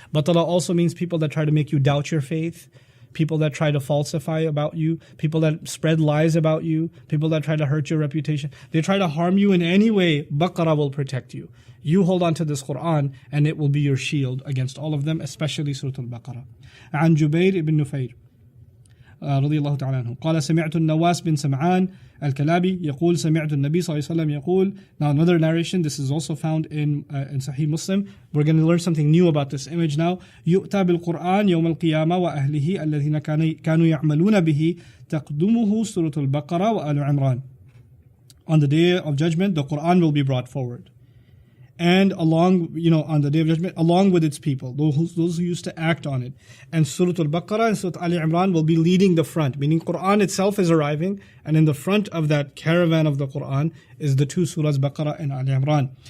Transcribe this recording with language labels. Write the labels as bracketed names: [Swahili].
[English] Batala also means people that try to make you doubt your faith, people that try to falsify about you, people that spread lies about you, people that try to hurt your reputation. They try to harm you in any way. Baqarah will protect you. You hold on to this Qur'an and it will be your shield against all of them, especially Surah Al-Baqarah. [Arabic] عن جبير بن نفير رضي الله تعالى عنه قال سمعت النواس بن سمعان الكلابي يقول سمعت النبي صلى الله عليه وسلم يقول. [English] Now another narration, this is also found in Sahih Muslim. We're going to learn something new about this image now. [Arabic] يؤتى بالقرآن يوم القيامة وأهله الذين كانوا يعملون به تقدمه سورة البقرة وآل عمران. [English] On the day of judgment, the Qur'an will be brought forward. And along, on the day of judgment, along with its people, those who used to act on it. And Surah Al-Baqarah and Surah Al-Imran will be leading the front, meaning Qur'an itself is arriving, and in the front of that caravan of the Qur'an is the two surahs, Baqarah and Al-Imran.